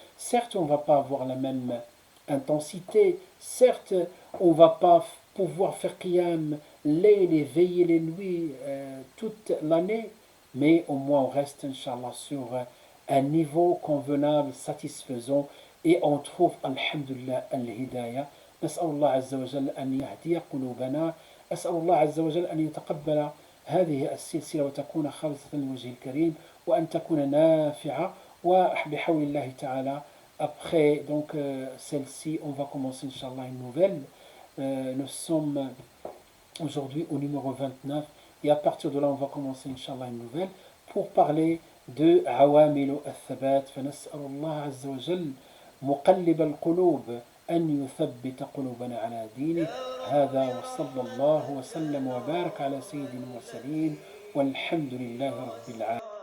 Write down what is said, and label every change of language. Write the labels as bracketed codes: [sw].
[fr] Certes, on ne va pas avoir la même intensité, certes, on ne va pas pouvoir faire qiyam, les veiller les nuits toute l'année, mais au moins on reste, Inch'Allah, sur un niveau convenable, satisfaisant, et on trouve, Alhamdulillah, al-Hidayah. [ar] نسأل الله عز وجل أن يهدي قلوبنا أسأل الله عز وجل أن يتقبل هذه السلسلة وتكون خالصة لوجه الكريم وأن تكون نافعة وبحول الله تعالى. [fr] Après donc celle-ci, on va commencer Inch'Allah une nouvelle. Nous sommes aujourd'hui au numéro 29 et à partir de là on va commencer Inch'Allah une nouvelle pour parler de [ar] عوامل الثبات. فنسأل الله عز وجل مقلب القلوب أن يثبت قلوبنا على دينه. هذا وصلى الله وسلم وبارك على سيد المرسلين والحمد لله رب العالمين.